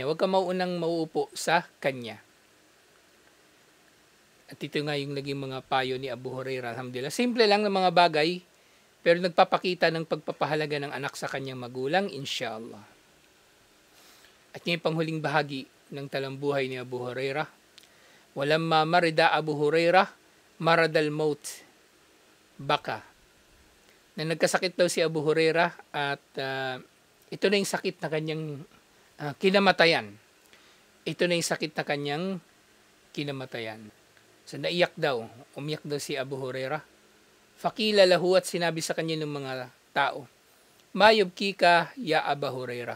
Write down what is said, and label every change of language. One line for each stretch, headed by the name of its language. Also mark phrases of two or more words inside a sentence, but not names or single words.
Filipino: Huwag kang mauunang mauupo sa kanya. At ito nga yung naging mga payo ni Abu Hurairah. Alhamdulillah. Simple lang ng mga bagay, pero nagpapakita ng pagpapahalaga ng anak sa kanyang magulang, inshallah. At yung panghuling bahagi ng talambuhay ni Abu Hurairah.
Arabic: ولما مرض أبو هريرة مرض الموت.
Filipino: Baka. Na nagkasakit daw si Abu Hurairah at ito na yung sakit na kanyang kinamatayan. Ito na yung sakit na kanyang kinamatayan. So naiyak daw, umiyak daw si Abu Hurairah.
Arabic: فقيل له
Filipino: at sinabi sa kanya ng mga tao,
Arabic: ما يبكيك يا أبا هريرة.